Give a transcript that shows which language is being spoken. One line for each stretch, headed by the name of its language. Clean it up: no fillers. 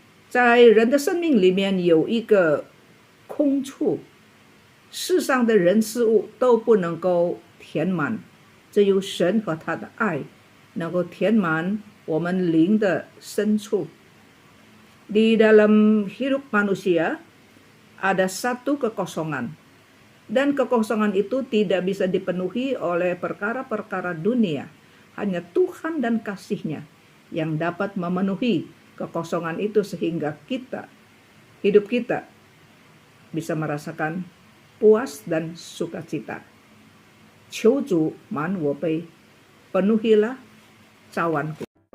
Chinese: 在人的生命里面有一个空处。世上的人事物都不能够填满，只有神和他的爱能够填满我们灵的深处。
Indonesian: Di dalam hidup manusia ada satu kekosongan, dan kekosongan itu tidak bisa dipenuhi oleh perkara-perkara dunia. Hanya Tuhan dan kasih-Nya yang dapat memenuhi kekosongan itu sehingga hidup kita bisa merasakan puas dan sukacita.
Chinese: 求主满我杯，
Indonesian: penuhilah cawanku.